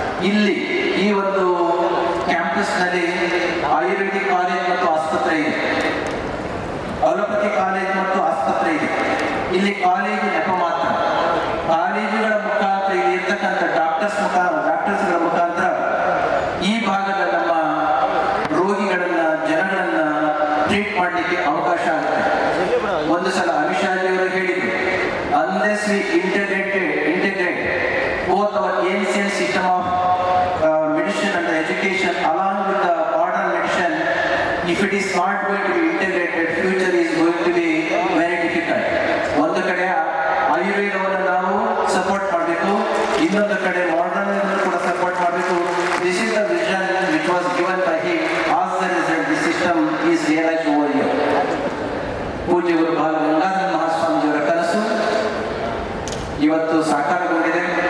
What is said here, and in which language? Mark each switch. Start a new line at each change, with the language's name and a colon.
Kannada: ಇಲ್ಲಿ ಈ ಒಂದು ಕ್ಯಾಂಪಸ್ನಲ್ಲಿ ಆಯುರ್ವೇದಿಕ್ ಕಾಲೇಜ್ ಮತ್ತು ಆಸ್ಪತ್ರೆ ಇದೆ, ಅಲೋಪತಿ ಕಾಲೇಜ್ ಮತ್ತು ಆಸ್ಪತ್ರೆ ಇದೆ. ಇಲ್ಲಿ ಕಾಲೇಜು ನೆಪ ಮಾತ್ರ. ಕಾಲೇಜುಗಳ ಮುಖಾಂತರ ಇಲ್ಲಿ ಇರ್ತಕ್ಕಂಥ ಡಾಕ್ಟರ್ಸ್ಗಳ ಮುಖಾಂತರ ಈ ಭಾಗದ ನಮ್ಮ ರೋಗಿಗಳನ್ನ ಜನಗಳನ್ನ ಟ್ರೀಟ್ ಮಾಡಲಿಕ್ಕೆ ಅವಕಾಶ ಆಗುತ್ತೆ. ಒಂದು ಸಲ ಅಮಿತ್ ಶಾಜಿ ಅವರು ಹೇಳಿದ್ರು,
English: Unless we integrate both our ancient system of medicine and education along with the modern medicine, if it is not going to be integrated, future is going to be very difficult.
Kannada: ಒಂದು ಕಡೆ ಆಯುರ್ವೇದವನ್ನು ನಾವು support ಮಾಡಬೇಕು, ಇನ್ನೊಂದು ಕಡೆ modern ಕೂಡ support ಮಾಡಬೇಕು.
English: This is the vision which was given by him. As the result the system is realised over here.
Kannada: ಪೂಜ್ಯ ಗುರು ಬಾಲ ಗಂಗಾಧರ ಮಹಾಸ್ವಾಮೀಜಿಯವರ ಕನಸು ಇವತ್ತು ಸಾಕಾರಗೊಂಡಿದೆ.